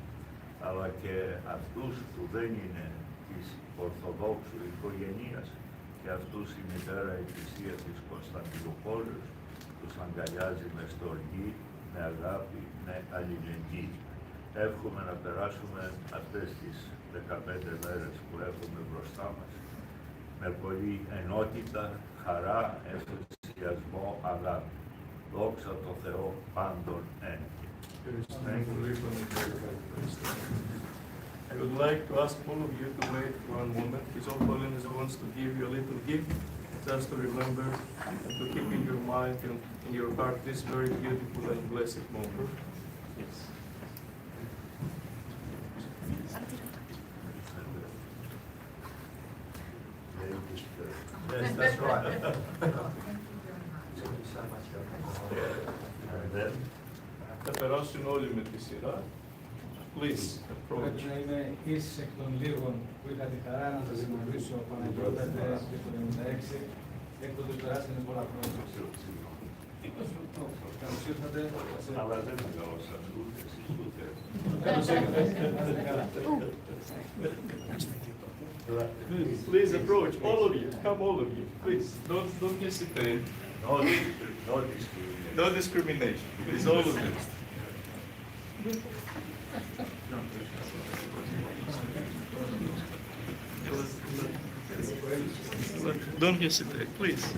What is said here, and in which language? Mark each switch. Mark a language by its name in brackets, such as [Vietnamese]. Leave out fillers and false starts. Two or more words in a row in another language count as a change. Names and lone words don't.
[Greek] Αλλά και αυτούς που δεν είναι της Ορθοδόξου οικογένειας, και αυτούς η Μητέρα Εκκλησία της Κωνσταντινούπολης τους αγκαλιάζει με στοργή, με αγάπη, με αλληλεγγύη. Εύχομαι να περάσουμε αυτές τις 15 μέρες που έχουμε μπροστά μας με πολύ ενότητα, χαρά, ενθουσιασμό, αγάπη. Δόξα τω Θεώ πάντων εν. [English] I would like to ask all of you to wait for one moment. His All Holiness wants to give you a little gift, just to remember and to keep in your mind and in your heart this very beautiful and blessed moment. Yes. Yes, that's right. And then, [Greek] Θα περάσουν όλοι με τη σειρά. [English] Please approach. [Greek] Πρέπει να είμαι ίσης εκ των λίγων που είχα τη χαρά να σας γνωρίσω Παναγιώτατε το 1996, έκτοτε περάσανε πολλά χρόνια. Καλώς ήρθατε. αλλά δεν μεγαλώσαν ούτε εσείς ούτε. Καλώς ήρθατε. [English] Please approach, all of you. Come, all of you. Please, don't hesitate. No discrimination. No discrimination. Please, all of you. Don't hesitate, please.